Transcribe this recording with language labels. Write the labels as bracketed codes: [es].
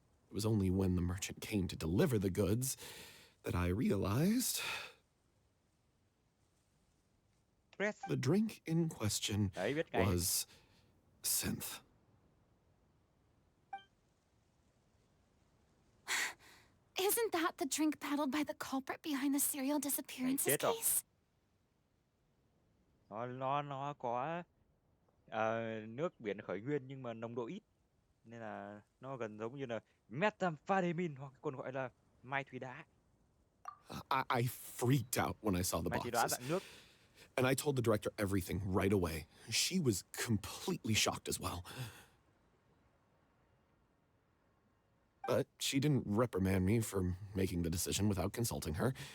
[en] It was only when the merchant came to deliver the goods that I realized the drink in question was synth. Isn't that the drink peddled by the culprit behind the serial disappearances case? [vi] Nó có nước biển khởi nguyên nhưng mà nồng độ ít. Nên là nó gần giống như là methamphetamine hoặc còn gọi là mai thủy đá. [en] I freaked out when I saw the boxes. And I told the director everything right away. She was completely shocked as well. But she didn't reprimand me for making the decision without consulting her.